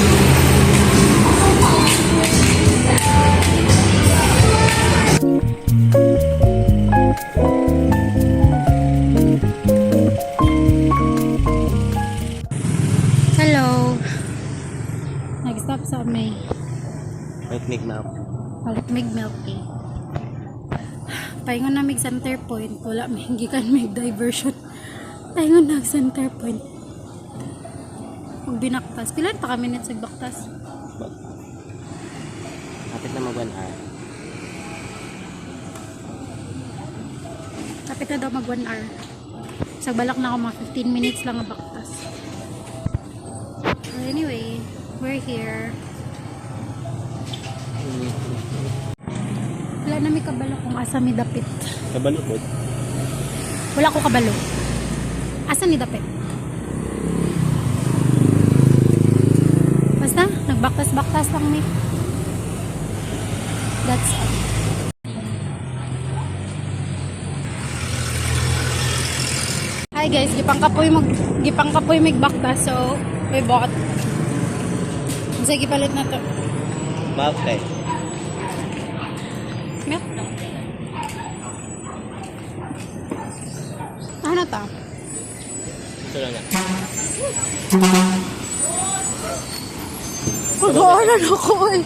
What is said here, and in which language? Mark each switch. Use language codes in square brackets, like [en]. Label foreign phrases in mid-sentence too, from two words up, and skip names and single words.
[ceb] Hello. Nag-stop sa may Picnic map. Mig milk tea. Paingon na mig center point. Wala may gikan mig diversion. Paingon na center point. Kung binaktas. Pilan pa ka minutes nagbaktas? Kapit na mag 1 hour. Kapit na daw mag 1 hour. Sa balak na ako mga 15 minutes lang ang baktas. [en] Well, anyway, we're here. [ceb] Wala na may kabalo kung asa may dapit. Kabalukod. Wala ko kabalo. Asa ni dapit? Basta, nagbaktas-baktas lang ni. [en] That's all. Hi guys, [ceb] gipang kapoy magbaktas, so may bot. Sige palit na to. [tl] Bakit? Milk daw. Ano to? Ito lang yan. Pag-aaral ako eh.